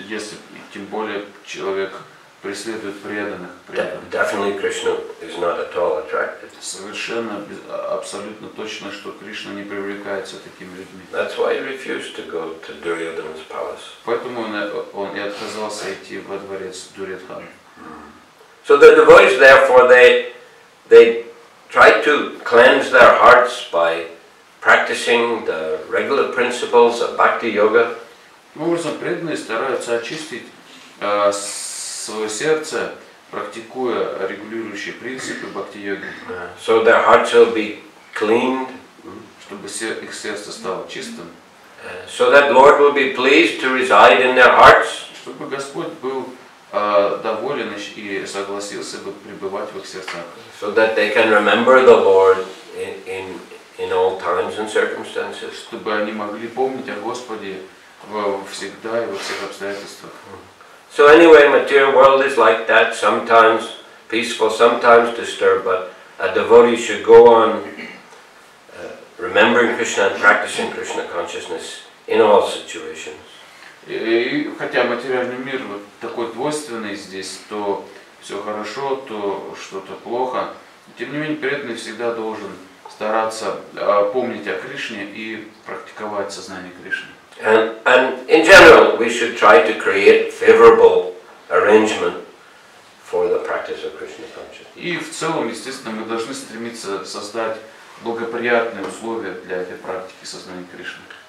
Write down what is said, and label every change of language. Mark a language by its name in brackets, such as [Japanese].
[Russian] если тем более человек преследует преданных, [English] definitely Krishna is not at all attracted. [Russian] Совершенно, абсолютно точно, что Кришна не привлекается такими людьми. [English] That's why he refused to go to Duryodhana's palace. [Russian] Поэтому он и отказался идти во дворец Дурьодхана. [English] So the devotees, therefore, they try to cleanse their hearts by practicing the regular principles of bhakti yoga. [Russian] Таким образом, преданные стараются очистить свое сердце, практикуя регулирующие принципы бхакти-йоги. [English] So their hearts will be cleaned. [Russian] Чтобы их сердце стало чистым. [English] So that Lord will be pleased to reside in their hearts. [Russian] Чтобы Господь был доволен и согласился бы пребывать в их сердцах. [English] So that they can remember the Lord in all times and circumstances. [Russian] Чтобы они могли помнить о Господе всегда и во всех обстоятельствах. [English] So anyway, material world is like that, sometimes peaceful, sometimes disturbed, but a devotee should go on remembering Krishna and practicing Krishna consciousness in all situations. [Russian] И хотя материальный мир вот такой двойственный здесь, то все хорошо, то что-то плохо, тем не менее преданный всегда должен стараться помнить о Кришне и практиковать сознание Кришны. [English] And in general, we should try to create favorable arrangement for the practice of Krishna consciousness. [Russian] И в целом, естественно, мы должны стремиться создать благоприятные условия для этой практики сознания Кришны.